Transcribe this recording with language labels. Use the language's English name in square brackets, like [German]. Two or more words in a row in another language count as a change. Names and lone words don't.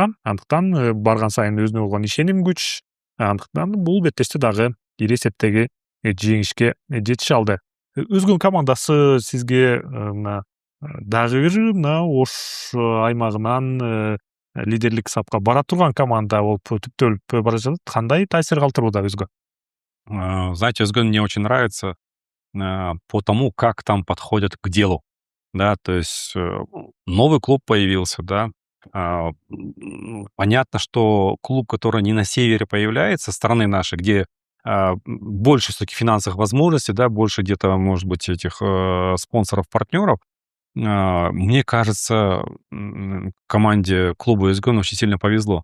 [Kyrgyz] Андыктан барган сайын өзүнө болгон ишеним күч. Андыктан бул беттеште дагы ири эсептеги жеңишке жетише алды. Өзгөн командасы сизге дагы бир мына Ош аймагынан лидерлик сапка бара турган команда болуп түптөлүп бара жатат. Кандай таасир калтырууда өзгө? [Russian] Знаете, Özgün мне очень нравится по тому, как там подходят к делу. Да, то есть новый клуб появился, да. Понятно, что клуб, который не на севере появляется, страны нашей, где больше все-таки финансовых возможностей, да, больше где-то, может быть, этих спонсоров, партнеров, мне кажется, команде клуба Özgün очень сильно повезло.